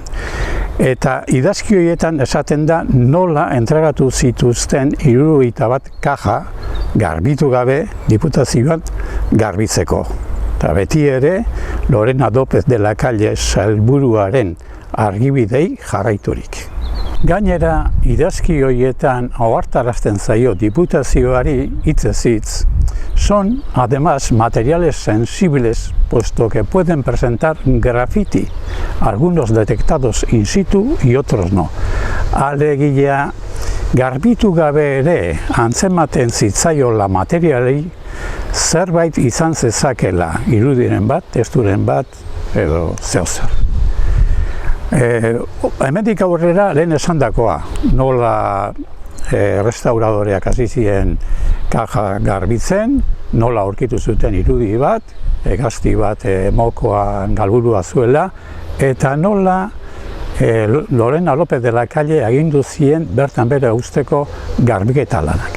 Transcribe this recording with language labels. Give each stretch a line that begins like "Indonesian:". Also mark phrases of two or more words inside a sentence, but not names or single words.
Basque: Eta idazki horietan esaten da nola entregatu zituzten 71 kaja garbitu gabe diputazioan garbitzeko. Eta beti ere, Lorena López de la Calle sailburuaren argibidei jarraiturik. Gainera, idazki horietan ohartarazten zaio diputazioari hitzez hitz,
Spanish: son además materiales sensibles, puesto que pueden presentar graffiti, algunos detectados in situ y otros no.
Basque: Alegia, garbitu gabe ere antzematen zitzaiola materialei zerbait izan zezakela, irudiren bat, testuren bat, edo zeozer. Hemendik aurrera lehen esandakoa, nola restauradoreak hasi ziren kaja garbitzen, nola aurkitu zuten irudi bat, hegazti bat mokoan galburua zuela, eta nola Lorena López de la Calle agindu zien bertan bere uzteko garbiketa lanak.